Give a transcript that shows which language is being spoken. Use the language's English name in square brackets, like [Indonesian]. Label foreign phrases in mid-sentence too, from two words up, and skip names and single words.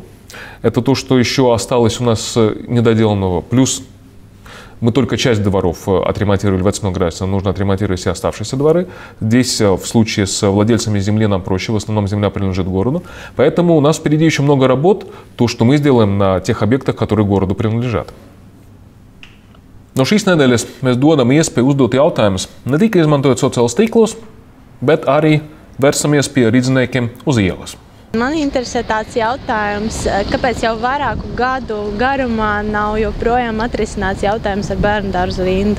[Russian] Это то, что еще осталось у нас недоделанного. Плюс мы только часть дворов отремонтировали в Вецмилграде, нам нужно отремонтировать все оставшиеся дворы. Здесь в случае с владельцами земли нам проще, в основном земля принадлежит городу. Поэтому у нас впереди еще много работ, то, что мы сделаем на тех объектах, которые городу принадлежат. [Latvian] No šīs nedēļas mēs dodam iespēju uzdot jautājumus ne tikai izmantojot sociālos tīklos, bet arī vērsamies pie rīzniekiem uz ielas. Man interesē tāds jautājums, kāpēc jau vairāku gadu garumā nav joprojām atrisināts jautājums ar bērnudārzu Rinda?